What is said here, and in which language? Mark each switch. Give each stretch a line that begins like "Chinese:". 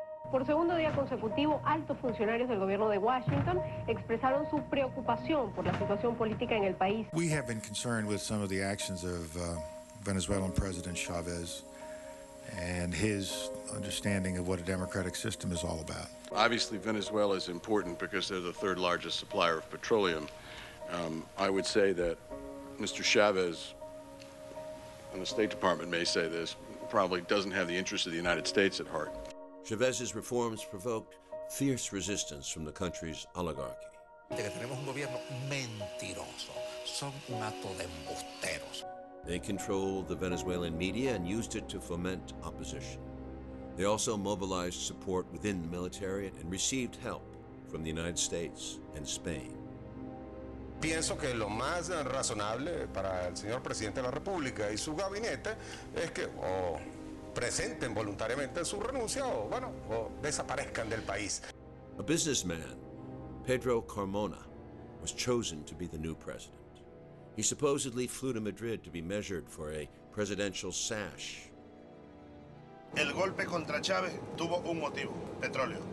Spanish: Por segundo día consecutivo, altos funcionarios del gobierno de Washington expresaron su preocupación por la situación política en el país.
English: We have been concerned with some of the actions of Venezuelan President Chavez and his understanding of what a democratic system is all about. Obviously, Venezuela is important because they're the third largest supplier of petroleum. I would say that Mr. Chavez, and the State Department may say this, probably doesn't have the interests of the United States at heart. Chavez's reforms provoked fierce resistance from the country's oligarchy.
Spanish: Tenemos un gobierno mentiroso. Son un acto de embusteros.
English: They controlled the Venezuelan media and used it to foment opposition. They also mobilized support within the military and received help from the United States and Spain.
Spanish: Pienso que lo más razonable para el señor presidente de la República y su gabinete es que o presenten voluntariamente su renuncia o desaparezcan del país.
English: A businessman, Pedro Carmona, was chosen to be the new president. He supposedly flew to Madrid to be measured for a presidential sash.
Spanish: El golpe contra Chávez tuvo un motivo, petróleo.